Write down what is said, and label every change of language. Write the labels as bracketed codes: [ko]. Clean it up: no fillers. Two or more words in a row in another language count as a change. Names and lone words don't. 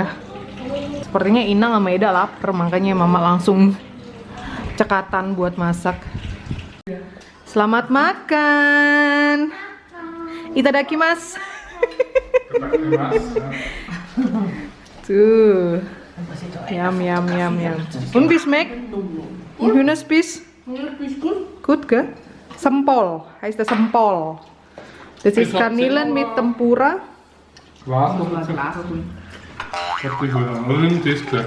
[id] Sepertinya Inang sama Eda lapar, makanya Mama langsung cekatan buat masak. Selamat makan. [ja] Itadakimasu. Tuh. [de] Yum. Und wie schmeckt? Und Hühnerspieß? Gut, gell? Sempol, heißt das Sempol. Das ist Garnelen mit Tempura. Glas noch dazu. Warte, ich hol an. Oder nimm das gleich.